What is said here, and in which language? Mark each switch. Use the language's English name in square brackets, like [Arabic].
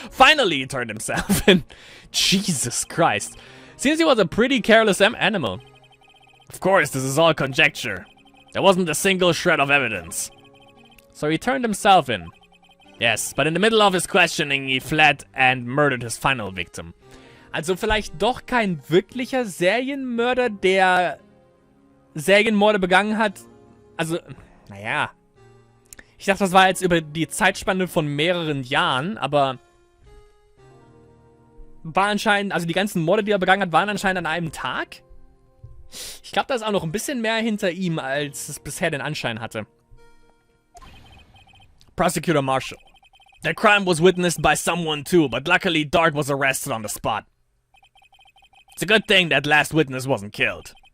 [English] Finally, he turned himself in. Jesus Christ. Seems he was a pretty careless animal. Of course, this is all conjecture. There wasn't a single shred of evidence. So he turned himself in. Yes, but in the middle of his questioning, he fled and murdered his final victim. [German] Also vielleicht doch kein wirklicher Serienmörder, der Serienmorde begangen hat. Also, naja. Ich dachte, das war jetzt über die Zeitspanne von mehreren Jahren, aber war anscheinend, also die ganzen Morde, die er begangen hat, waren anscheinend an einem Tag. Ich glaube, da ist auch noch ein bisschen mehr hinter ihm, als es bisher den Anschein hatte. [English] Prosecutor Marshall. That crime was witnessed by someone too, but luckily Dark was arrested on the spot. It's a good thing that last witness wasn't killed.